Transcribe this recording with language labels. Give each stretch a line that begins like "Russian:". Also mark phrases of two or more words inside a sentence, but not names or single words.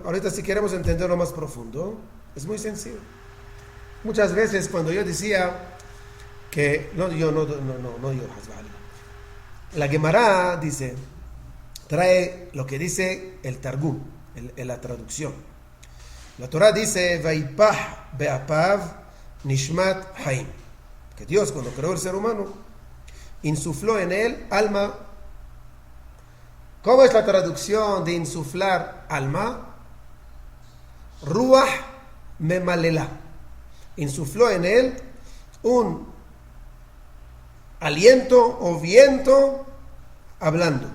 Spanish: Ahorita, si queremos entenderlo más profundo, es muy sencillo. Muchas veces cuando yo decía que no yo, la Gemara dice, trae lo que dice el Targum, la traducción. La Torah dice:
Hebrew: ויפח באפיו נשמת חיים,
Spanish: que Dios, cuando creó el ser humano, insufló en él alma. ¿Cómo es la traducción de insuflar alma?
Aramaic: רוח ממללא.
Spanish: Insufló en él un aliento o viento hablando.